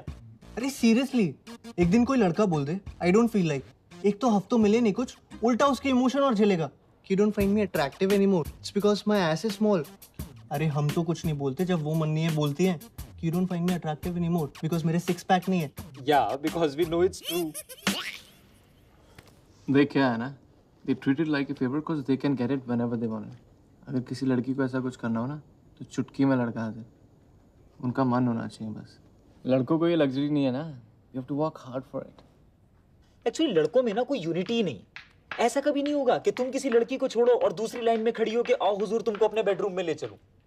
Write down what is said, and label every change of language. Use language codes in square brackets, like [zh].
[hi] अरे सीरियसली, एक दिन कोई लड़का बोल दे [en] I don't feel like, [hi] एक तो हफ्तों मिले नहीं कुछ, उल्टा उसके इमोशन और झेलेगा कि [en] Don't find me attractive anymore, it's because my ass is small. [hi] अरे हम तो कुछ नहीं बोलते जब वो मन नहीं है बोलती है कि [en] you don't find me attractive anymore [hi] because मेरे 6 पैक नहीं है। [en] या because we know it's true. [hi] देख क्या है ना, [en] they treat it like a favor because they can get it whenever they want it. [hi] अगर किसी लड़की को ऐसा कुछ करना हो ना तो चुटकी में लड़का आ जाए। उनका मन होना चाहिए बस। लड़कों को ये लग्जरी नहीं है ना, [en] you have to work hard for it. [hi] Actually लड़कों में ना कोई यूनिटी ही नहीं। ऐसा कभी नहीं होगा कि तुम किसी लड़की को छोड़ो और दूसरी लाइन में खड़ी हो के आओ हुजूर तुमको अपने बेडरूम में ले चलूं।